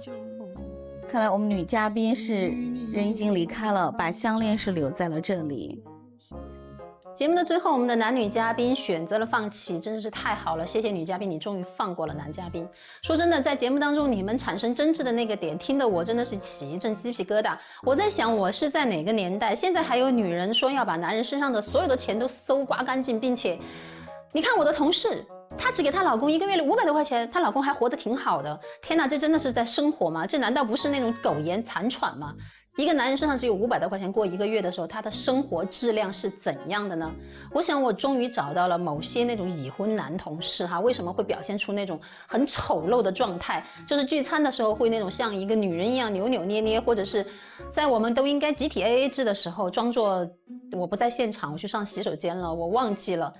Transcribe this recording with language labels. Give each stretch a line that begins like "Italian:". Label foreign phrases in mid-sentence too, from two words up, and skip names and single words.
Chinese: 看來我們女嘉賓是人已經離開了，把項鏈是留在了這裡。節目的最後，我們的男女嘉賓選擇了放棄，真的是太好了！謝謝女嘉賓，你終於放過了男嘉賓。說真的，在節目當中你們產生爭執的那個點，聽得我真的是起一陣雞皮疙瘩。我在想，我是在哪個年代？現在還有女人說要把男人身上的所有的錢都搜刮乾淨，並且，你看我的同事，她只給她老公1個月500多塊錢，她老公還活得挺好的。天哪，這真的是在生活嗎？這難道不是那種苟延殘喘嗎？一個男人身上只有500多塊錢過1個月的時候，他的生活質量是怎樣的呢？我想我終於找到了某些那種已婚男同事哈，為什麼會表現出那種很醜陋的狀態？就是聚餐的時候會那種像一個女人一樣扭扭捏捏，或者是在我們都應該集體 AA 制的時候，裝作我不在現場，我去上洗手間了，我忘記了。